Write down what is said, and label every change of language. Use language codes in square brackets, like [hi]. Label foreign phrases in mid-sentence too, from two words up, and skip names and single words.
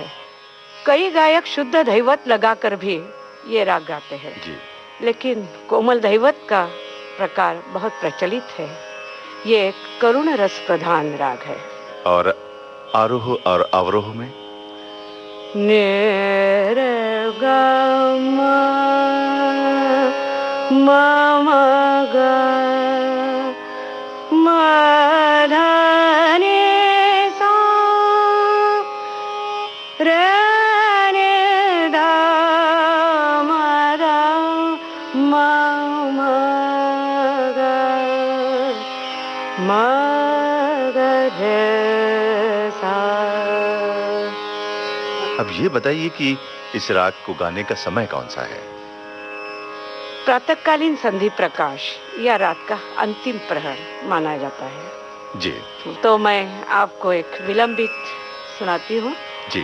[hi] कई गायक शुद्ध धैवत लगाकर भी ये राग गाते हैं जी। लेकिन कोमल धैवत का प्रकार बहुत प्रचलित है। ये एक करुण रस प्रधान राग है। और आरोह और अवरोह में? ने रे ग म म ग म ध नि सा रे नि ध म ध म म ग म ग रे सा। अब ये बताइए कि इस राग को गाने का समय कौन सा है? प्रातःकालीन संधि प्रकाश या रात का अंतिम प्रहर माना जाता है। जी। तो मैं आपको एक विलंबित सुनाती हूँ। जी।